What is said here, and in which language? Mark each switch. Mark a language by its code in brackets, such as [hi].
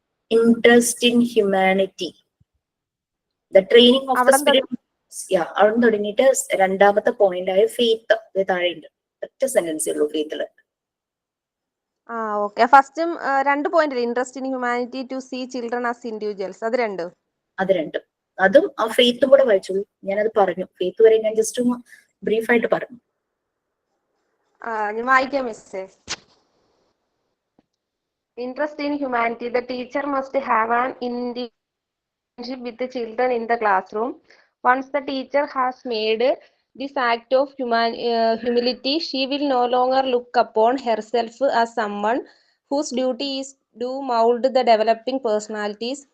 [en] Interest in humanity, the training of the spirit. [ml] അവിടെ തുടങ്ങിയിട്ട് രണ്ടാമത്തെ പോയിന്റ് ആയ ഫെയ്ത്ത് താഴെയുണ്ട്. ഒറ്റ സെന്റൻസേ ഉള്ളൂ ഫെയ്ത്തില്. Okay, ഫസ്റ്റും 2 point [en] interest in humanity to see children as individuals, [ml] അത് രണ്ടും അതും ആ ഫെയ്ത്തും കൂടെ വായിച്ചോളൂ. ഞാനത് പറഞ്ഞു, ഫെയ്ത്ത് വരെ ഞാൻ ജസ്റ്റ് ഒന്ന് ബ്രീഫായിട്ട് പറഞ്ഞു. ഞാൻ വായിക്കാം മിസ്സേ. [en] Interest in humanity, the teacher must have an internship with the children in the classroom. Once the teacher has made this act of humility, she will no longer look upon herself as someone whose duty is to mold the developing personalities.